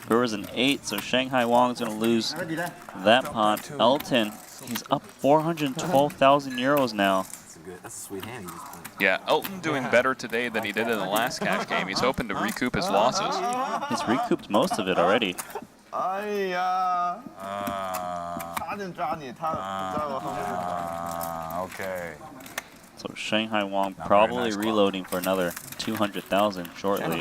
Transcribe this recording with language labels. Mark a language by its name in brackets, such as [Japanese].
[English] Brewer's an 8, so Shanghai Wong's going to lose that pawn. Elton, he's up 412,000 euros now. That's a sweet hand he just played. Yeah, Elton doing better today than he did in the last cash game. He's hoping to recoup his losses. He's recouped most of it already. [Chinese] 哎呀，差点抓你，他在我后面。 [English] Okay. So Shanghai Wong probably nice call. reloading for another 200,000 shortly.